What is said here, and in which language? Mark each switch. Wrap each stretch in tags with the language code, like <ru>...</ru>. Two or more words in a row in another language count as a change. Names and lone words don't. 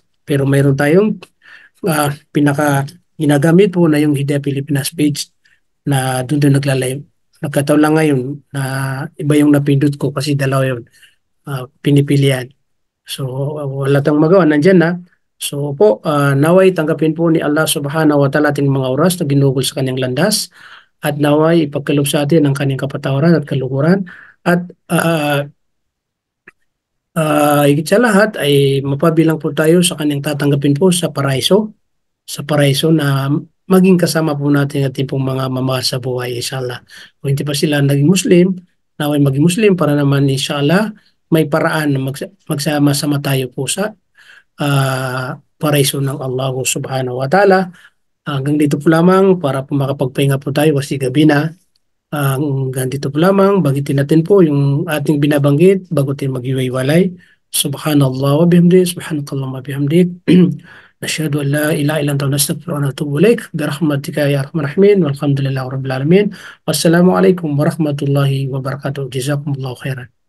<tl>Pero mayroon tayong pinaka ginagamit po na yung Hidayah Pilipinas page na doon nagla-live. Nagkataon lang ngayon na iba yung napindot ko kasi dalawa yun pinipilian. So, wala tayong magawa, nandyan na. So po, naway tanggapin po ni Allah</tl> <ar>سبحانه وتعالى</ar> <tl>ating mga oras na ginugol sa kanyang landas at naway ipagkalob sa atin ang kanyang kapatawaran at kaluguran at higit sa lahat ay mapabilang po tayo sa kanyang tatanggapin po sa paraiso na maging kasama po natin ating pong mga mamahal sa buhay, inshallah. Kung hindi pa sila naging Muslim, naway maging Muslim para naman, inshallah, may paraan na magsama-sama tayo po sa paraiso ng Allah</tl> <ar>سبحانه وتعالى.</ar> <tl>Hanggang dito po lamang para po makapagpahinga po tayo kasi gabi na. Hanggang dito po lamang, bagitin natin po yung ating binabanggit bago tayo mag-iwaiwalay.</tl> <ar>سبحان الله وبحمده، سبحانك اللهم وبحمدك. نشهد أن لا إله إلا أنت نستغفرك ونتوب إليك برحمتك يا أرحم الراحمين والحمد لله رب العالمين والسلام عليكم ورحمة الله وبركاته جزاكم الله خيرا</ar>